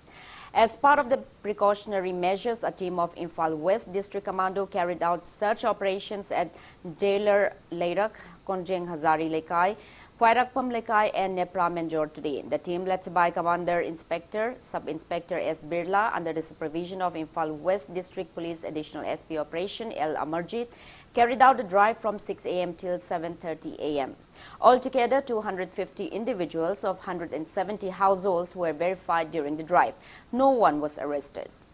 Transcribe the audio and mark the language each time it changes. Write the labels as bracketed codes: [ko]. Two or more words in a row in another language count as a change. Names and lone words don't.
[en] As part of the precautionary measures, a team of Imphal West District Commando carried out search operations at Jailer Leirak, Konjeng Hazari Lekai, Kwairakpam Lekai and Nepra Menjor today. The team, led by Commander Inspector Sub-Inspector S. Birla, under the supervision of Imphal West District Police Additional SP Operation L. Amarjit, carried out a drive from 6 a.m. till 7:30 a.m. Altogether, 250 individuals of 170 households were verified during the drive. No one was arrested.